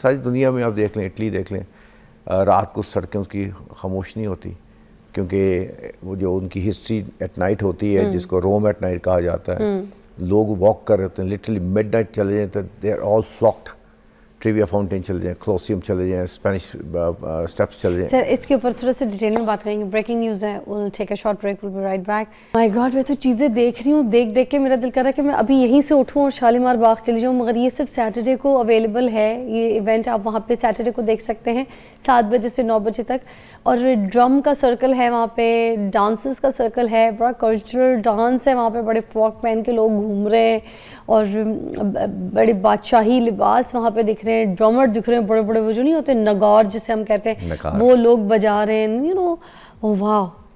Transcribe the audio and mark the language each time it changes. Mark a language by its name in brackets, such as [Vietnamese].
[Urdu] ساری دنیا میں آپ دیکھ لیں, اٹلی دیکھ لیں, رات کو سڑکیں اس کی خاموش نہیں ہوتی, کیونکہ وہ جو ان کی ہسٹری ایٹ نائٹ ہوتی ہے, جس کو روم ایٹ نائٹ کہا جاتا ہے, لوگ واک کر رہے ہوتے ہیں, لٹرلی مڈ نائٹ چلے جائیں تو [English] They are all flocked. [Urdu] ٹریویا فاؤنٹین چلے جائیں, کلوسیم چلے جائیں, اسپینش اسٹیپس چلے جائیں. سر اس کے اوپر تھوڑا سا ڈیٹیل میں بات کریں گے. بریکنگ نیوز ہے, [English] we'll take a short break, we'll be right back. [Urdu] My God, میں تو چیزیں دیکھ رہی ہوں, دیکھ کے میرا دل کر رہا ہے کہ میں ابھی یہیں سے اٹھوں اور شالیمار باغ چلی جاؤں, مگر یہ صرف سیٹرڈے کو اویلیبل ہے یہ ایونٹ. آپ وہاں پہ سیٹرڈے کو دیکھ سکتے ہیں 7 بجے سے 9 بجے تک, اور ڈرم کا سرکل ہے وہاں پہ, ڈانسز کا سرکل ہے, بڑا کلچرل ڈانس ہے وہاں پہ, بڑے فراک پہن کے لوگ گھوم رہے ہیں, اور بڑے بادشاہی لباس وہاں پہ دکھ رہے ہیں, ڈرمر دکھ رہے ہیں بڑے بڑے, وہ جو نہیں ہوتے نگار جسے ہم کہتے ہیں, وہ لوگ بجا رہے ہیں, یو نو, واو.